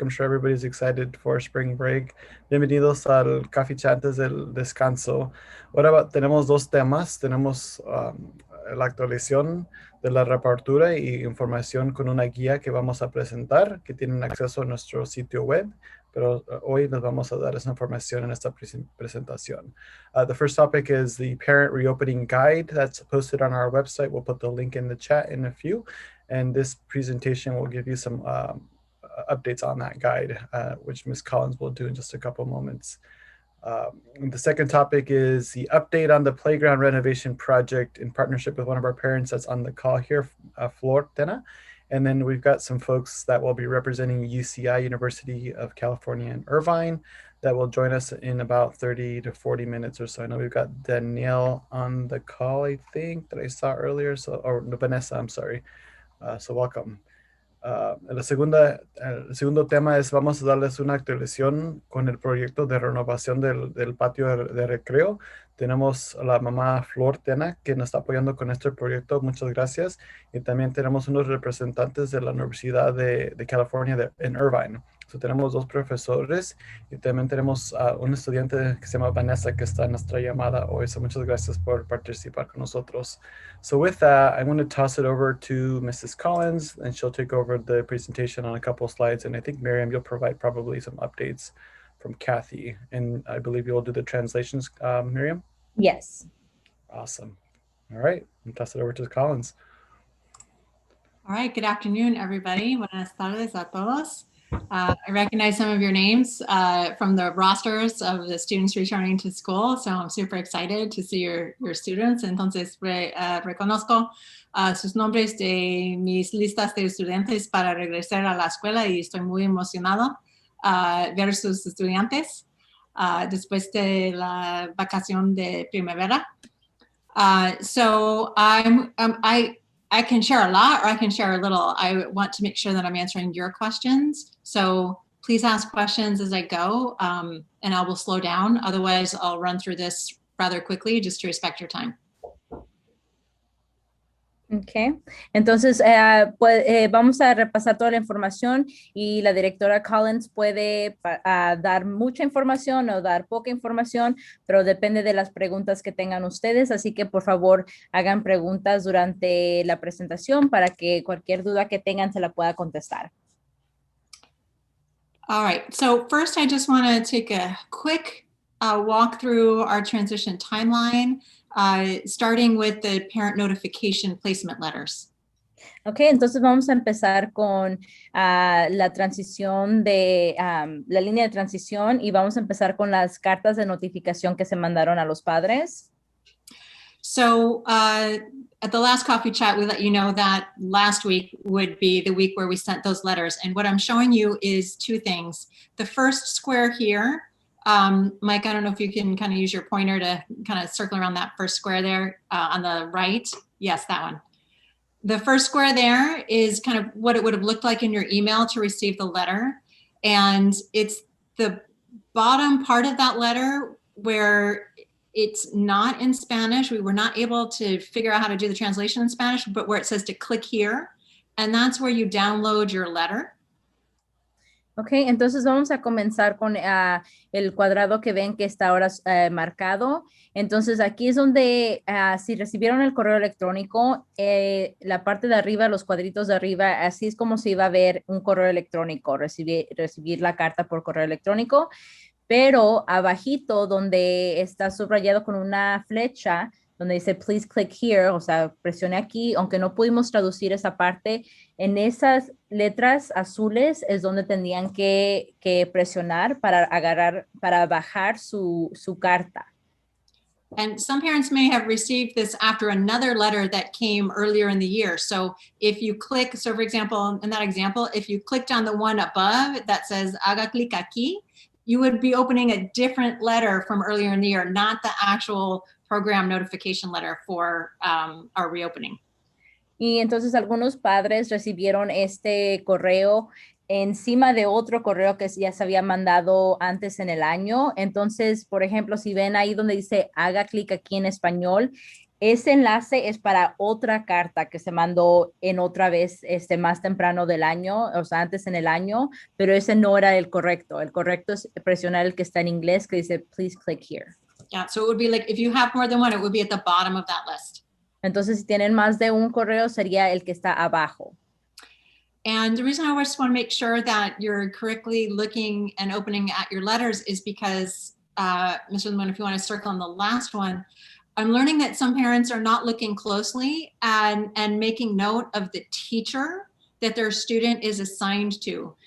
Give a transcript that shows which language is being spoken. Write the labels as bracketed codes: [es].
[en] I'm sure everybody's excited for spring break. [es] Bienvenidos al coffee chat antes del descanso. Ahora tenemos dos temas. Tenemos la actualización de la reapertura y información con una guía que vamos a presentar, que tienen acceso a nuestro sitio web. Pero hoy les vamos a dar esa información en esta presentación. [en] The first topic is the parent reopening guide that's posted on our website. We'll put the link in the chat in a few. And this presentation will give you some updates on that guide, which Ms. Collins will do in just a couple moments. The second topic is the update on the playground renovation project in partnership with one of our parents that's on the call here, Flor Tena. And then we've got some folks that will be representing UCI, University of California in Irvine, that will join us in about 30 to 40 minutes or so. I know we've got Danielle on the call, I think, that I saw earlier, or Vanessa, I'm sorry. So welcome. [es] El segundo tema es, vamos a darles una actualización con el proyecto de renovación del patio de recreo. Tenemos a la mamá Flor Tena, que nos está apoyando con este proyecto. Muchas gracias. Y también tenemos unos representantes de la Universidad de California en Irvine. So, tenemos dos profesores y también tenemos un estudiante que se llama Vanessa, que está en nuestra llamada hoy. So, muchas gracias por participar con nosotros. [en] So with that, I'm going to toss it over to Mrs. Collins, and she'll take over the presentation on a couple of slides. And I think, Miriam, you'll provide probably some updates from Kathy. And I believe you'll do the translations, Miriam? Yes. Awesome. All right, I'll toss it over to Collins. All right, good afternoon, everybody. [es] Buenas tardes a todos. [en] I recognize some of your names from the rosters of the students returning to school, so I'm super excited to see your students. [es] Entonces, reconozco sus nombres de mis listas de estudiantes para regresar a la escuela y estoy muy emocionado ver sus estudiantes después de la vacación de primavera. [en] So I can share a lot or I can share a little. I want to make sure that I'm answering your questions. So please ask questions as I go, and I will slow down. Otherwise, I'll run through this rather quickly just to respect your time. [es] Okay, entonces vamos a repasar toda la información y la directora Collins puede dar mucha información o dar poca información, pero depende de las preguntas que tengan ustedes, así que por favor hagan preguntas durante la presentación para que cualquier duda que tengan se la pueda contestar. [en] All right, so first I just want to take a quick walk through our transition timeline. Starting with the parent notification placement letters. [es] Ok, entonces vamos a empezar con la transición de la línea de transición y vamos a empezar con las cartas de notificación que se mandaron a los padres. [en] So at the last coffee chat, we let you know that last week would be the week where we sent those letters. And what I'm showing you is two things. The first square here, Mike, I don't know if you can kind of use your pointer to kind of circle around that first square there on the right. Yes, that one. The first square there is kind of what it would have looked like in your email to receive the letter. And it's the bottom part of that letter where it's not in Spanish. We were not able to figure out how to do the translation in Spanish, but where it says to click here. And that's where you download your letter. [es] Ok, entonces vamos a comenzar con el cuadrado que ven que está ahora marcado. Entonces aquí es donde si recibieron el correo electrónico, la parte de arriba, los cuadritos de arriba, así es como se iba a ver un correo electrónico, recibir la carta por correo electrónico. Pero abajito donde está subrayado con una flecha, donde dice [en] please click here, [es] o sea, presione aquí, aunque no pudimos traducir esa parte, en esas letras azules es donde tendrían que presionar para bajar su carta. [en] And some parents may have received this after another letter that came earlier in the year. So if you click, so for example, in that example, if you clicked on the one above that says [es] haga clic aquí, [en] you would be opening a different letter from earlier in the year, not the actual program notification letter for our reopening. [es] Y entonces algunos padres recibieron este correo encima de otro correo que ya se había mandado antes en el año. Entonces, por ejemplo, si ven ahí donde dice haga clic aquí en español, Ese enlace es para otra carta que se mandó en otra vez más temprano del año, o sea, antes en el año, pero ese no era el correcto. El correcto es presionar el que está en inglés que dice, [en] please click here. Yeah, so it would be like, if you have more than one, it would be at the bottom of that list. [es] Entonces, si tienen más de un correo, sería el que está abajo. [en] And the reason I just want to make sure that you're correctly looking and opening at your letters is because, Mr. Limon, if you want to circle on the last one, I'm learning that some parents are not looking closely and making note of the teacher that their student is assigned to.